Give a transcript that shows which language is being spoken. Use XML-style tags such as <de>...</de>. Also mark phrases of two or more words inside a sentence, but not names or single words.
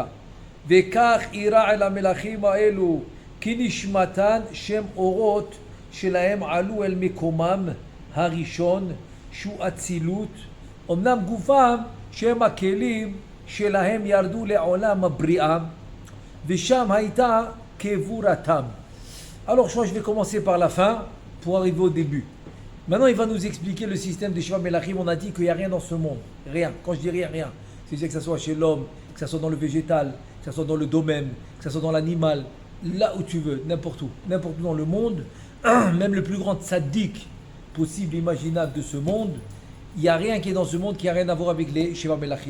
<he>וכך אירע אל המלכים האלו, כי נשמתן שם אורות שלהם עלו אל מקומם הראשון, שהוא אצילות. אמנם גופם שהם הכלים שלהם ירדו לעולם הבריאה, ושם הייתה קבורתם.</he> <fr>Alors je vais commencer par la fin pour arriver au début. Maintenant, il va nous expliquer le système des</fr> <he>שבע מלכים.</he> <fr>On a dit qu'il n'y a rien dans ce monde. Rien. Quand je dis rien, rien. C'est-à-dire que ce soit chez l'homme, que ce soit dans le végétal, que ce soit dans le domaine, que ce soit dans l'animal, là où tu veux, n'importe où dans le monde, même le plus grand tzaddik possible, imaginable de ce monde, il n'y a rien qui est dans ce monde qui n'a rien à voir avec les</fr> <he>שבע מלכים.</he>